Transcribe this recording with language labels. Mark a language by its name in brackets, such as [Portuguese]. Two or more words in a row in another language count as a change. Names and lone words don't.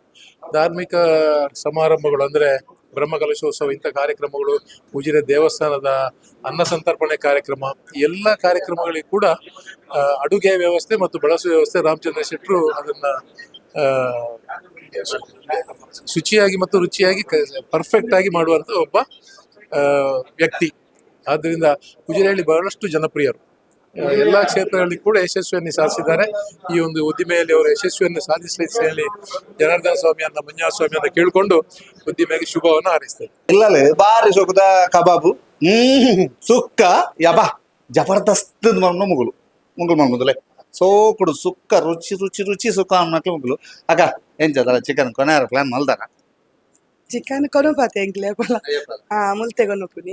[Kannada] ಧಾರ್ಮಿಕ ಸಮಾರಂಭಗಳು ಅಂದರೆ ಬ್ರಹ್ಮಕಲಶೋತ್ಸವ ಇಂಥ ಕಾರ್ಯಕ್ರಮಗಳು, ಉಜಿರೆ ದೇವಸ್ಥಾನದ ಅನ್ನ ಸಂತರ್ಪಣೆ ಕಾರ್ಯಕ್ರಮ, ಎಲ್ಲ ಕಾರ್ಯಕ್ರಮಗಳಿಗೆ ಕೂಡ ಅಡುಗೆ ವ್ಯವಸ್ಥೆ ಮತ್ತು ಬಳಸುವ ವ್ಯವಸ್ಥೆ ರಾಮಚಂದ್ರ ಶೆಟ್ಟರು ಅದನ್ನ ಶುಚಿಯಾಗಿ ಮತ್ತು ರುಚಿಯಾಗಿ ಪರ್ಫೆಕ್ಟ್ ಆಗಿ ಮಾಡುವಂತ ಒಬ್ಬ ವ್ಯಕ್ತಿ. ಆದ್ದರಿಂದ ಉಜಿರೆಯಲ್ಲಿ ಬಹಳಷ್ಟು ಜನಪ್ರಿಯರು. ಎಲ್ಲಾ ಕ್ಷೇತ್ರಗಳಲ್ಲಿ ಕೂಡ ಯಶಸ್ವಿಯನ್ನು ಸಾಧಿಸಿದ್ದಾರೆ. ಈ ಒಂದು ಉದ್ದಿಮೆಯಲ್ಲಿ ಅವರು ಯಶಸ್ವಿಯನ್ನು ಸಾಧಿಸಲಿ ಜನಾರ್ದನ ಸ್ವಾಮಿಯನ್ನ, ಮಂಜುನಾಥ ಸ್ವಾಮಿಯನ್ನ ಕೇಳಿಕೊಂಡು ಉದ್ದಿಮೆಗೆ ಶುಭವನ್ನು ಹಾರೈಸ್ತೇನೆ. [Tulu] ಇಲ್ಲಲೇ ಬಾರಿ ಸೊಕದ ಕಬಾಬು ಸುಕ್ಕ ಯಬಾ ಜಬರ್ದಸ್ತ್ ಮುಗುಲು ಮಾಡ್ಬೋದಲ್ಲೇ ಸೋಕುಡು ಸುಕ್ಕ ರುಚಿ ರುಚಿ ರುಚಿ ಸುಕ್ಕ ಅನ್ನಕ್ಕೆ ಮುಗುಲು. ಅಕ್ಕ ಏನ್ ಚದರ ಚಿಕನ್ ಕೊನೆಯಾರ ಪ್ಲಾನ್ ಮಲ್ದಾರ ಚಿಕನ್ ಕೊನಪಾತೆ ಎಂಕ್ಲೆ ಮುಲ್ತೆ ಕೊನಪುನಿ